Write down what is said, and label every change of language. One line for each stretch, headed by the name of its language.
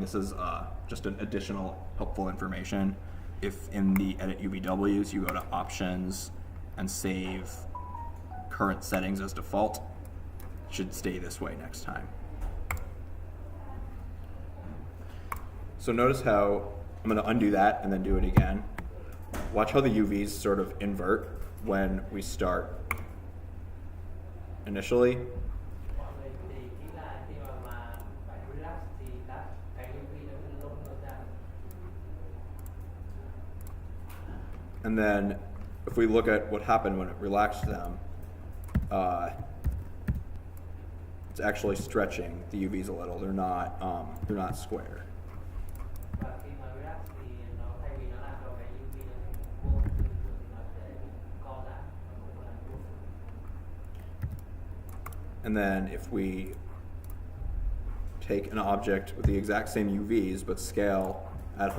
English: This is just an additional helpful information. If in the edit UVWs you go to options and save current settings as default, it should stay this way next time. So notice how I'm going to undo that and then do it again. Watch how the UVs sort of invert when we start initially.
Vietnamese: Mọi người thì nghĩ là khi mà bạn relax thì cái UV nó lộn ngược ra.
English: And then if we look at what happened when it relaxed them, it's actually stretching the UVs a little. They're not square.
Vietnamese: Và khi mà relax thì nó thay vì nó làm cho cái UV nó thành vuông thì nó sẽ co giãn nó không làm vuông.
English: And then if we take an object with the exact same UVs but scale at 100%,